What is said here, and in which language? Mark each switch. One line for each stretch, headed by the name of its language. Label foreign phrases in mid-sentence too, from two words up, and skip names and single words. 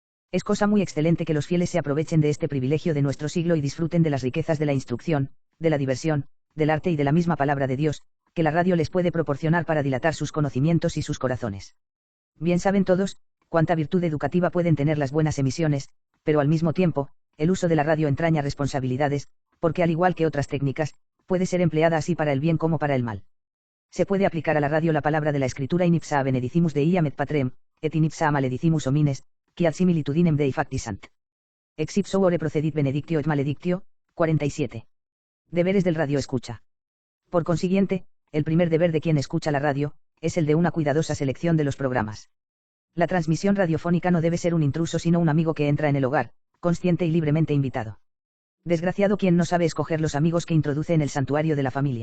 Spanish: Es cosa muy excelente que los fieles se aprovechen de este privilegio de nuestro siglo y disfruten de las riquezas de la instrucción, de la diversión, del arte y de la misma palabra de Dios, que la radio les puede proporcionar para dilatar sus conocimientos y sus corazones. Bien saben todos, cuánta virtud educativa pueden tener las buenas emisiones, pero al mismo tiempo, el uso de la radio entraña responsabilidades, porque al igual que otras técnicas, puede ser empleada así para el bien como para el mal. Se puede aplicar a la radio la palabra de la Escritura
Latin: in ipsa benedicimus Deiam et patrem, et in ipsa maledicimus homines, qui ad similitudinem Dei factisant. Ex ipso ore procedit benedictio et maledictio, 47.
Spanish: Deberes del radio escucha. Por consiguiente, el primer deber de quien escucha la radio, es el de una cuidadosa selección de los programas. La transmisión radiofónica no debe ser un intruso sino un amigo que entra en el hogar, consciente y libremente invitado. Desgraciado quien no sabe escoger los amigos que introduce en el santuario de la familia.